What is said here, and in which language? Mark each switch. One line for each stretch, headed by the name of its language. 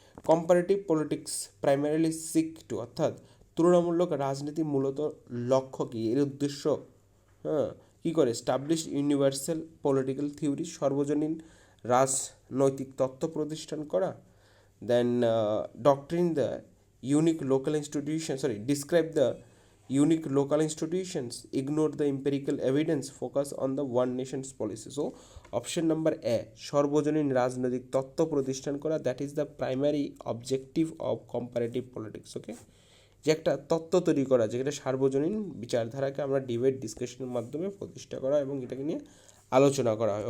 English: comparative politics primarily seek to,
Bangla: অর্থাৎ তুলনামূলক রাজনীতি মূলত লক্ষ্য কী, এর উদ্দেশ্য কী করে?
English: establish universal political theory,
Bangla: সর্বজনীন রাজনৈতিক তত্ত্ব প্রতিষ্ঠান করা।
English: Then doctrine the unique local institution, describe the unique local institutions, ignore the empirical evidence, focus on the one nation's policy. So option number A,
Bangla: সর্বজনীন রাজনৈতিক তত্ত্ব প্রতিষ্ঠান করা,
English: That is the primary objective of comparative politics.
Bangla: ওকে, যে একটা তত্ত্ব তৈরি করা, যেটা সার্বজনীন বিচারধারাকে আমরা ডিবেট ডিসকাশনের মাধ্যমে প্রতিষ্ঠা করা এবং এটাকে নিয়ে আলোচনা করা হয়।